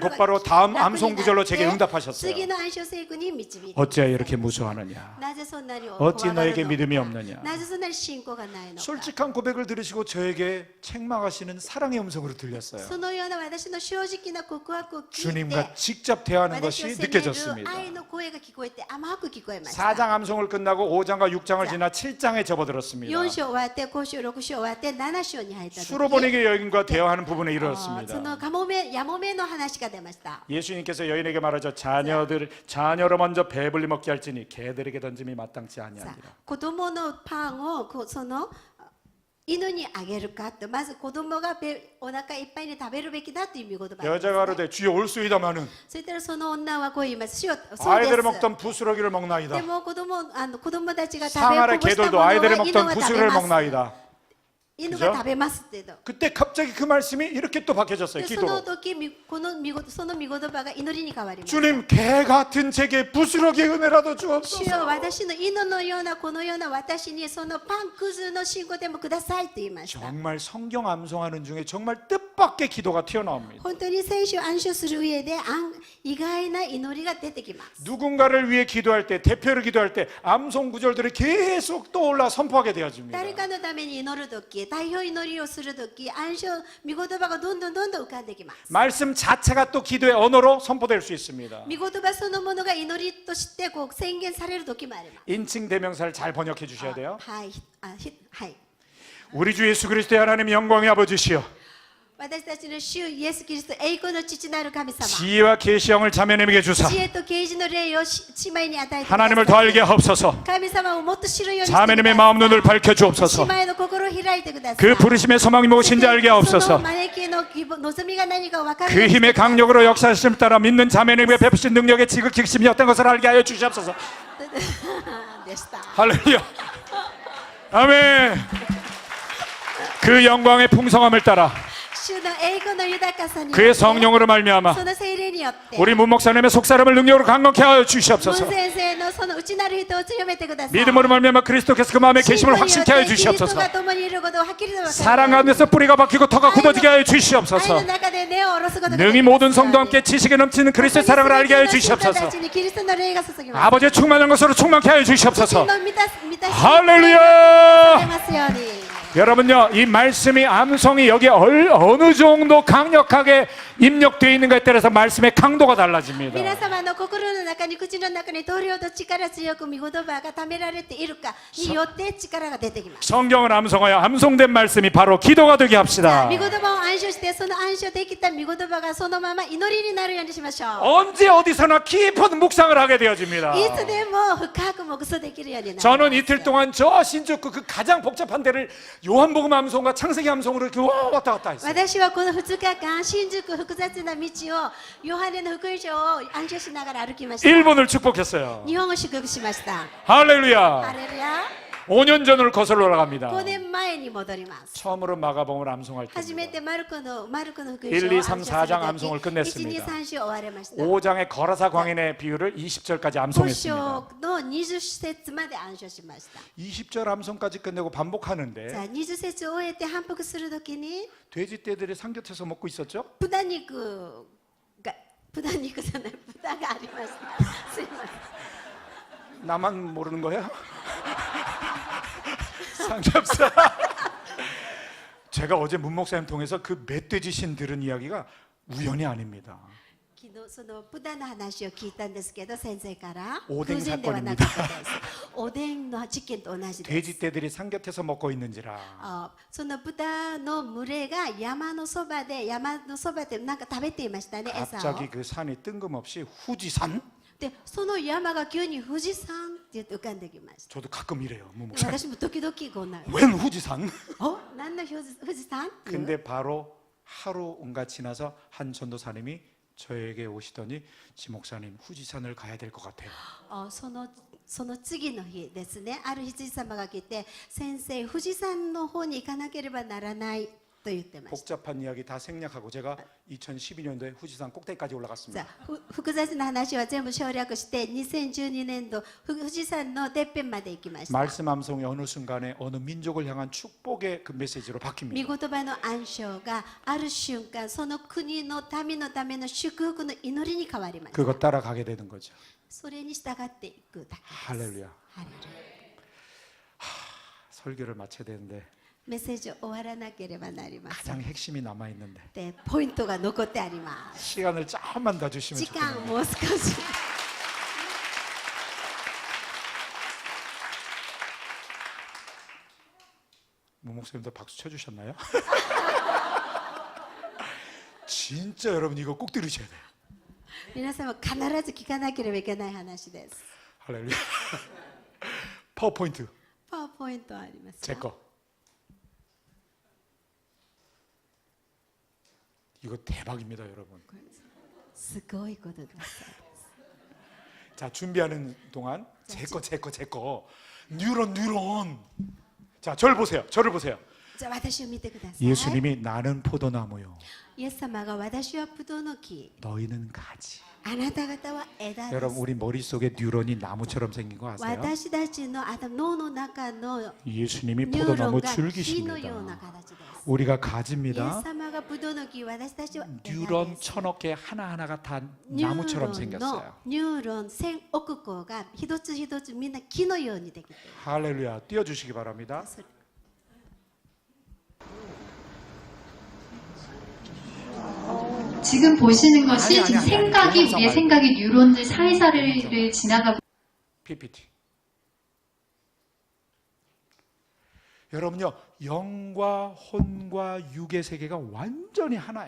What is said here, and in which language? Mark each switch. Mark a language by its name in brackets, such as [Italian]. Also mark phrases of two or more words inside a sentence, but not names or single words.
[Japanese] 心が [Korean] 곧바로 다음 [Japanese] 楽になって [Korean] 암송 구절로 제게 응답하셨어요. [Japanese] 次の暗唱聖句に導いて [Korean] 어찌하여 이렇게 무서워하느냐? [Japanese] なぜそんなに [Korean] 어찌 [Japanese] 怖がる [Korean] 너에게 [Japanese] の [Korean] 믿음이 [Japanese] か [Korean] 없느냐? [Japanese] なぜそんなに信仰がないのか [Korean] 솔직한 고백을 들으시고 저에게 책망하시는 사랑의 음성으로 들렸어요. [Japanese] そのような私の正直な告白を聞いて [Korean] 주님과 직접 대화하는 [Japanese] 私を [Korean] 것이 [Japanese] 責める [Korean] 느껴졌습니다. [Japanese] 愛の声が聞こえて甘く聞こえました [Korean] 4장 암송을 끝나고 5장과 6장을 지나 7장에 접어들었습니다. [Japanese] 4 章終わって5章6章終わって7章に入った時 [Korean] 수로보니게 여인과 대화하는 부분에 [Japanese] そ [Korean] 이르렀습니다. [Japanese] のやもめの話が出ました [Korean] 예수님께서 여인에게 말하죠. 자녀를 먼저 배불리 먹게 할지니 개들에게 던짐이 마땅치 [Japanese] さあ [Korean] 아니하니라. [Japanese] 子供のパンをその犬にあげるかとまず子供がお腹いっぱいに食べるべきだという見言葉ですね [Korean] 여자가 이르되 주여 올수이다마는 [Japanese] そしたらその女はこう言います主よそうで [Korean] 아이들이 [Japanese] す [Korean] 먹던 부스러기를 [Japanese] で [Korean] 먹나이다. [Japanese] も子供たちが食 [Korean] 상 [Japanese] べ [Korean] 아래 [Japanese] こぼしたも [Korean] 개들도 [Japanese] のは [Korean] 아이들이 [Japanese] 犬 [Korean] 먹던 [Japanese] は食べ [Korean] 부스러기를 [Japanese] ます [Korean] 먹나이다. [Japanese] 犬が食べますって言うと [Korean] 그때 갑자기 그 말씀이 이렇게 또 바뀌어졌어요. [Japanese] でその [Korean] 기도로. [Japanese] 時その見言葉が祈りに変わります [Korean] 주님 개 같은 제게 부스러기의 은혜라도 [Japanese] 主 [Korean] 주옵소서. [Japanese] よ私の犬のようなこのような私にそのパンくずの信仰でもくださいと言いました [Korean] 정말 성경 암송하는 중에 정말 뜻밖의 기도가 튀어나옵니다. [Japanese] 本当に聖書を暗唱する上で意外な祈りが出てきます [Korean] 누군가를 위해 기도할 때, 대표를 기도할 때 암송 구절들이 계속 떠올라 선포하게 되어집니다. [Japanese] 誰かのために祈るとき代表祈りをするとき暗唱見言葉がどんどん浮かんできます [Korean] 말씀 자체가 또 기도의 언어로 선포될 수 있습니다. [Japanese] 見言葉そのものが祈りとしてこう宣言されるときもあります [Korean] 인칭 대명사를 잘 번역해 주셔야 돼요. [Japanese] はいはい [Korean] 우리 주 예수 그리스도의 하나님 영광의 아버지시여 [Japanese] 私たちの主イエス・キリスト栄光の父なる神様 [Korean] 지혜와 계시형을 자매님에게 주사 [Japanese] 知恵と啓示の霊を姉妹に与えてください [Korean] 하나님을 더 알게 하옵소서. [Japanese] 神様をもっと知るようにしてください [Korean] 자매님의 마음 눈을 밝혀 [Japanese] 姉 [Korean] 주옵소서. [Japanese] 妹の心を開いてください [Korean] 그 부르심의 소망이 무엇인지 알게 [Japanese] その [Korean] 하옵소서. [Japanese] 招きの希望望みが何か分かる [Korean] 그 힘의 강력으로 역사하심을 따라 믿는 자매님에게 베푸신 능력의 지극히 어떤 것을 알게 하여 주시옵소서. [Japanese] でした [Korean] 할렐루야. 아멘. 그 영광의 풍성함을 따라 [Japanese] 主の栄光の豊かさによって [Korean] 그의 성령으로 말미암아 [Japanese] その聖霊によって [Korean] 우리 문 목사님의 속사람을 능력으로 강력케 하여 [Japanese] ムン [Korean] 주시옵소서. [Japanese] 先生のその内なる人を強めてください [Korean] 믿음으로 말미암아 그리스도께서 그 마음의 계심을 확신케 하여 [Japanese] キリスト [Korean] 주시옵소서. [Japanese] が共にいることをはっきりと分かる [Korean] 사랑 가운데서 뿌리가 박히고 터가 굳어지게 하여 [Japanese] 愛の [Korean] 주시옵소서. [Japanese] 中で根を下ろすことが [Korean] 능히 [Japanese] できます [Korean] 모든 성도 함께 지식에 넘치는 그리스도의 사랑을 알게 하여 주시옵소서. [Japanese] キリストの霊が注ぎます [Korean] 아버지의 충만한 것으로 충만케 하여 [Japanese] 父 [Korean] 주시옵소서. [Japanese] の満たし [Korean] 할렐루야. [Japanese] ますように [Korean] 여러분요, 이 말씀이 암송이 여기에 어느 정도 강력하게 입력되어 있는가에 따라서 말씀의 강도가 달라집니다. [Japanese] 皆様の心の中に口の中にどれほど力強く御言葉がためられているかによって力が出てきます [Korean] 성경을 암송하여 암송된 말씀이 바로 기도가 되게 합시다. [Japanese] 御言葉を暗唱してその暗唱できた御言葉がそのまま祈りになるようにしましょう [Korean] 언제 어디서나 깊은 묵상을 하게 되어집니다. [Japanese] いつでも深く黙想できるようになる [Korean] 저는 이틀 동안 저 신주쿠 그 가장 복잡한 데를 요한복음 암송과 창세기 암송으로 이렇게 왔다 갔다 했어요. [Japanese] 私はこの2日間新宿複雑な道をヨハネの福音書を暗唱しながら歩きました [Korean] 일본을 축복했어요. [Japanese] 日本を祝福しました [Korean] 할렐루야. [Japanese] ハレルヤ [Korean] 5년 전으로 거슬러 올라갑니다. [Japanese] 5 年前に戻ります [Korean] 처음으로 마가복음을 암송할 [Japanese] 初め [Korean] 때입니다. てマルコの福音書を 1, 2, 3, [Japanese] 暗唱する時 [Korean] 4장 암송을 끝냈습니다. [Japanese] 1, 2, 3 章終わりました [Korean] 5장의 거라사 광인의 비유를 20절까지 [Japanese] 5 [Korean] 암송했습니다. [Japanese] 章の20節まで暗唱しました [Korean] 20절 암송까지 끝내고 [Japanese] さ [Korean] 반복하는데 [Japanese] あ20節を終えて反復するときに [Korean] 돼지떼들이 삼겹해서 먹고 있었죠? [Japanese] 豚肉じゃない豚がありましたすいません [Korean] 나만 모르는 거야? 삼겹살. 제가 어제 문 목사님 통해서 그 멧돼지 신 들은 이야기가 우연이 아닙니다. [Japanese] 昨日その豚の話を聞いたんですけど先生からおでん偶然ではなかったですおでんの事件と同じです [Korean] 돼지떼들이 삼겹해서 먹고 있는지라 [Japanese] その豚の群れが山のそばでなんか食べていましたね餌を [Korean] 갑자기 그 산이 뜬금없이 후지산? [Japanese] でその山が急に富士山って言って浮かんできました [Korean] 저도 가끔 이래요. 문 [Japanese] で [Korean] 목사님. [Japanese] 私も時々こんな [Korean] 웬 후지산? [Japanese] お何の富士山っていう [Korean] 근데 바로 하루가 지나서 한 전도사님이 저에게 오시더니 지 목사님 후지산을 가야 될 것 같아요. [Japanese] その次の日ですね、ある日じ様が来て、先生、富士山の方に行かなければならないと言ってました。 [Korean] 복잡한 이야기 다 생략하고 제가 2012년도에 후지산 꼭대기까지 [Japanese] さ [Korean] 올라갔습니다. [Japanese] あ複雑な話は全部省略して、2012年度富士山のてっぺんまで行きました。 [Korean] 말씀 암송이 어느 순간에 어느 민족을 향한 축복의 그 메시지로 [Japanese] 御 [Korean] 바뀝니다. [Japanese] 言葉の暗唱がある瞬間、その国の民のための祝福の祈りに変わりました。 [Korean] 그거 따라가게 되는 거죠. [Japanese] それに従っていくだけです。 [Korean] 할렐루야. [Japanese] ハレルヤ。 [Korean] 설교를 마쳐야 되는데 [Japanese] メッセージを終わらなければなりません。 [Korean] 가장 핵심이 남아 있는데 [Japanese] で、ポイントが残ってあります。 [Korean] 시간을 조금만 더 주시면 [Japanese] 時間 [Korean] 좋겠네요. [Japanese] もう少し。 [Korean] 문 목사님도 박수 쳐주셨나요? 진짜 여러분 이거 꼭 들으셔야 돼요. [Japanese] 皆様必ず聞かなければいけない話です。 [Korean] 할렐루야. 파워포인트 [Japanese] パワーポイントありますか？ [Korean] 제 거. 이거 대박입니다, 여러분. [Japanese] すごいことです。 [Korean] 자, 준비하는 동안 제 거. 뉴런. 자, 저를 보세요. [Japanese] じゃあ私を見てください。 [Korean] 예수님이 나는 포도나무요. [Japanese] イエス様が私はブドウの木、 [Korean] 너희는 가지. [Japanese] あなた方は枝です。 [Korean] 여러분 우리 머릿속에 뉴런이 나무처럼 생긴 거 아세요? [Japanese] 私たちの脳の中の [Korean] 예수님이 [Japanese] ニューロン [Korean] 포도나무 [Japanese] が木のような [Korean] 줄기십니다. [Japanese] 形です。 [Korean] 우리가 [Japanese] イエ [Korean] 가지입니다. [Japanese] ス様がブドウの木、私たちは枝 [Korean] 뉴런 [Japanese] です。 [Korean] 천억 개 하나하나가 다 [Japanese] ニュー [Korean] 나무처럼 [Japanese] ロンの [Korean] 생겼어요. [Japanese] ニューロン1000億個が一つ一つみんな木のようにできている。 [Korean] 할렐루야. 띄워주시기 바랍니다. [Japanese] それ [Korean] 지금 보시는 것이 아니, 지금 아니, 아니, 생각이 동영상 우리의 말고. 생각이 뉴런들 사이사이를 지나가고 PPT. 여러분요, 영과 혼과 육의 세계가 완전히 하나예요.